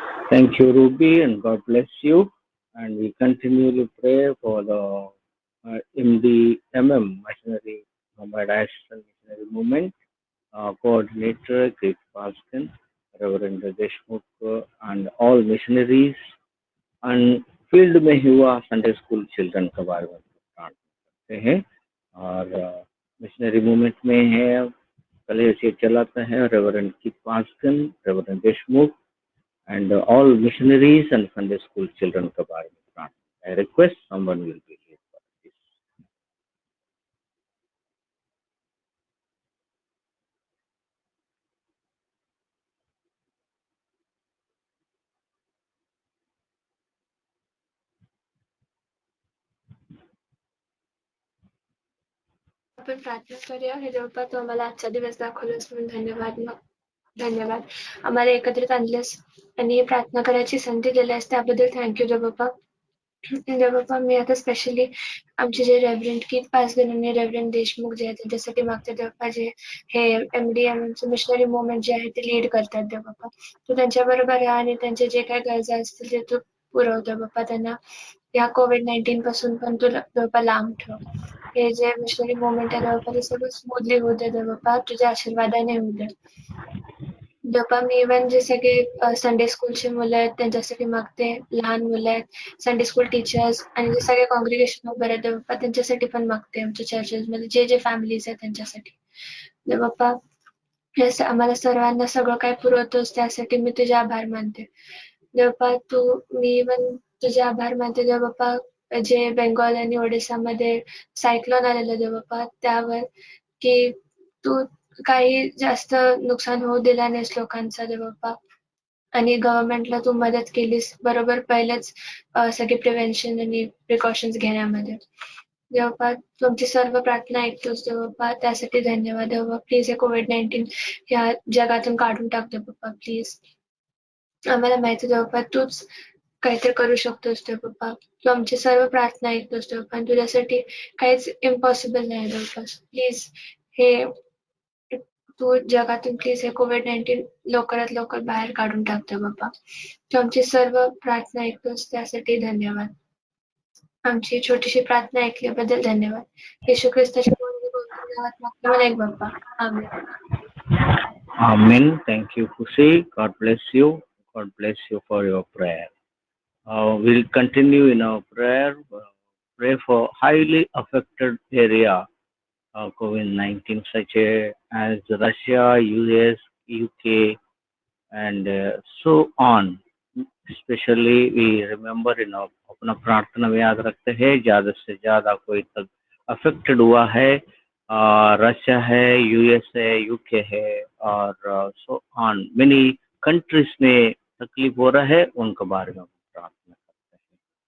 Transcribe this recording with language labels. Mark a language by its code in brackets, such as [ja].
[en] Thank you, Ruby, and God bless you. And we continually pray for the MDMM, Missionary Mumbai Diocese Missionary Movement, coordinator, Chris Paskin, Reverend Deshmukh, and all missionaries. [hi] And field में हुआ Sunday school children के बारे में करते हैं और missionary movement में है कलेश चलाते हैं reverend keep पास्कन, reverend Deshmukh [en] and all missionaries and Sunday school children [hi] के बारे में प्रार्थना. [en] I request someone will be here for this. [mr] आपण प्रार्थना करूया. हे देवपा तू आम्हाला आजचा दिवस दाखवलास म्हणून धन्यवाद. धन्यवाद. आम्हाला एकत्रित आणलेस आणि प्रार्थना करायची संधी दिल्यास त्याबद्दल थँक्यू देवबापा. देवबापा मी आता स्पेशली आमचे जे रेव्हरंड कित पासगन आणि रेव्हरंड देशमुख जे आहेत त्यांच्यासाठी मागते देवबापा जे हे MDM मिशनरी मुवमेंट जे आहे ते लीड करतात देवबापा. तू त्यांच्या बरोबर राहा आणि त्यांचे जे काही गरजा असतील ते तू पुरव देवबापा. त्यांना या COVID-19 पासून पण तू देवबापा लांब ठेव. हे जे मिशनरी मुवमेंट आहे देवबापा ते सगळं स्मूथली होऊ दे देवबापा. तुझ्या आशीर्वादाने होऊ दे. देवबापा मी इव्हन जे सगळे संडे स्कूलचे मुलं आहेत त्यांच्यासाठी मागते. लहान मुलं आहेत, संडे स्कूल टीचर्स आणि जे सगळे कॉंग्रिगेशन उभे आहेत देवबापा त्यांच्यासाठी पण मागते. आमच्या चर्चेसमध्ये जे जे फॅमिलीज आहेत त्यांच्यासाठी देवबापा. आम्हाला सर्वांना सगळं काय पुरवतोस त्यासाठी मी तुझे आभार मानते देवबापा. मी इव्हन तुझे आभार मानते देवबापा. जे बेंगॉल आणि ओडिसामध्ये सायक्लोन आलेलं देवबापा त्यावर की तू काही जास्त नुकसान होऊ दिला नाहीस लोकांचा देवबापा आणि गव्हर्नमेंटला तू मदत केलीस बरोबर पहिलेच सगळे प्रिव्हेन्शन आणि प्रिकॉशन्स घेण्यामध्ये देवबापा. तुमची सर्व प्रार्थना ऐकतोस देवबापा त्यासाठी धन्यवाद देवबापा. प्लीज हे COVID-19 ह्या जगातून काढून टाक देवबापा प्लीज. आम्हाला माहिती देवबापा तूच काहीतरी करू शकतोस देवबापा. तू आमची सर्व प्रार्थना ऐकतोस देवबापा आणि तुझ्यासाठी काहीच इम्पॉसिबल नाही देवबापा. प्लीज हे तू जगातून प्लीज हे COVID-19 लवकरात लवकर बाहेर काढून टाक देवबापा. तू आमची सर्व प्रार्थना ऐकतोस त्यासाठी धन्यवाद. आमची छोटीशी प्रार्थना ऐकल्याबद्दल धन्यवाद. येशू ख्रिस्ताच्या नावात मागतो मला एक बाप्पा. आमेन. [en] Amen. Thank you, Kushi. God bless you. God bless you for your prayer. We'll continue in our prayer. Pray for highly affected area COVID-19, such as Russia, US, UK, and so on. Especially we remember [hi] अपना प्रार्थना में याद रखते हैं ज्यादा से ज्यादा कोई तक अफेक्टेड हुआ है, रशिया है, यूएस है, यूके है और [en] so on many countries [hi] में तकलीफ हो रहा है, उनके बारे में प्रार्थना करते हैं.